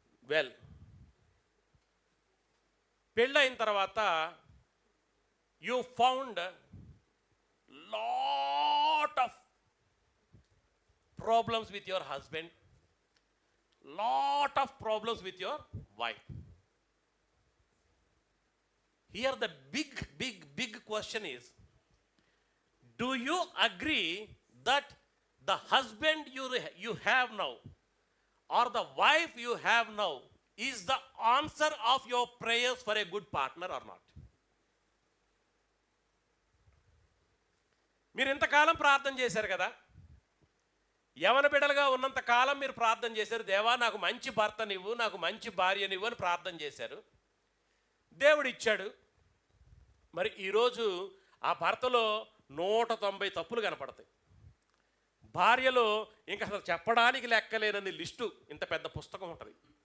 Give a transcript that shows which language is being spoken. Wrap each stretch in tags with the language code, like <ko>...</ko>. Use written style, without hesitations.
<en>well,</en> <te>పెళ్ళైన తర్వాత</te> <en>You found lot of problems with your husband, lot of problems with your wife. Here the big question is, do you agree that the husband you have now or the wife you have now is the answer of your prayers for a good partner or not?</en> <te>మీరు ఇంతకాలం ప్రార్థన చేశారు కదా, యవన బిడ్డలుగా ఉన్నంత కాలం మీరు ప్రార్థన చేశారు, దేవా నాకు మంచి భర్తనివ్వు, నాకు మంచి భార్యనివ్వు అని ప్రార్థన చేశారు. దేవుడు ఇచ్చాడు. మరి ఈరోజు ఆ భర్తలో 190 తప్పులు కనపడతాయి, భార్యలో ఇంకా అసలు చెప్పడానికి లెక్కలేనని లిస్టు, ఇంత పెద్ద పుస్తకం ఉంటుంది.</te>